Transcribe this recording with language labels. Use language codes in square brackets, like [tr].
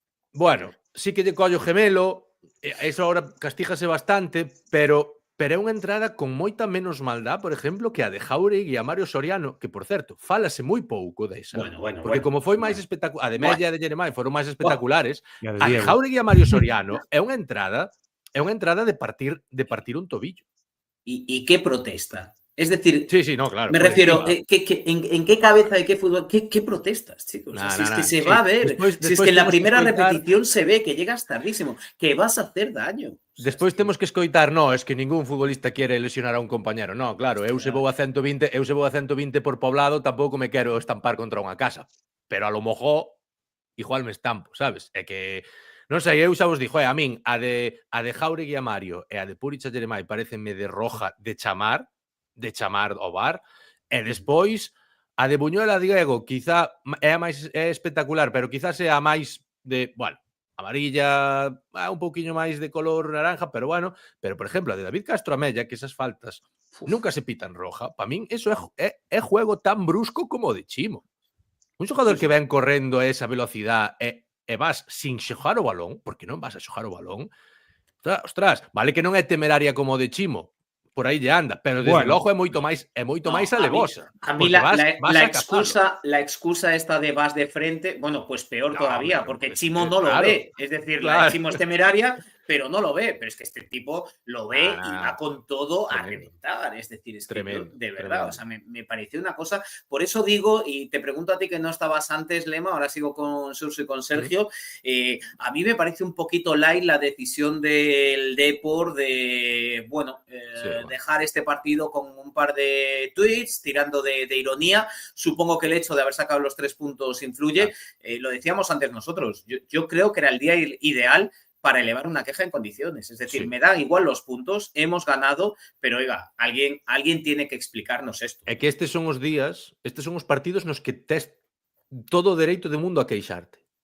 [gl] bueno, sí que lle collo gemelo, eso agora castígase bastante, pero é unha entrada con moita menos maldad, por exemplo, que a de Jauregui e a Mario Soriano, que, por certo, fálase moi pouco desa. Porque como foi máis espectacular, a de Mella e a de Jeremai foron máis espectaculares, a de Jauregui e a Mario Soriano é unha entrada de partir un tobillo. [es] ¿Y qué protesta? Es decir, sí, no, claro, me refiero, ¿en qué cabeza de qué fútbol? ¿Qué protestas, chicos? Si es que se va a ver. Si es que en la primera repetición se ve que llegas tardísimo, que vas a hacer daño. [gl] Despois temos que escoitar, no, es que ningún futbolista quere lesionar a un compañero. No, claro, eu se vou a 120 por poblado, tampouco me quero estampar contra unha casa. [es] Pero a lo mojor, igual me estampo, [gl] sabes? É que non sei, eu xa vos dixo, a min a de Jauregui a Mario e a de Puric a Jeremai parecenme de roja de chamar ao VAR, e despois a de Buñuel a Diego quizá é espectacular, pero quizás sea máis de, bueno, amarilla, un pouquiño máis de color naranja, pero bueno, pero por exemplo, a de David Castro Amella, que esas faltas nunca se pitan roja, para min eso é juego tan brusco como o de Chimo. Un xogador que ven correndo a esa velocidade e vas sin xogar o balón, porque non vas a xogar o balón, ostras, vale que non é temeraria como o de Chimo, por aí lle anda, pero desde logo é moito máis alevosa. [es] A mí la excusa esta de vas de frente, bueno, pues peor todavía, porque Chimo no lo ve. Es decir, la Chimo es temeraria, pero no lo ve. Pero es que este tipo lo ve y va con todo a reventar. Es decir, es tremendo, de verdad, o sea, me pareció una cosa. Por eso digo, y te pregunto a ti que no estabas antes, Lema, ahora sigo con Surso y con Sergio, a mí me parece un poquito light la decisión del Depor de, bueno, dejar este partido con un par de tweets, tirando de ironía. Supongo que el hecho de haber sacado los 3 puntos influye. Lo decíamos antes nosotros. Yo creo que era el día ideal para elevar una queja en condiciones. Es decir, me dan igual los puntos, hemos ganado, pero oiga, alguien tiene que explicarnos esto. [gl] É que estes son os días, estes son os partidos nos que tes todo o dereito do mundo a queixarte.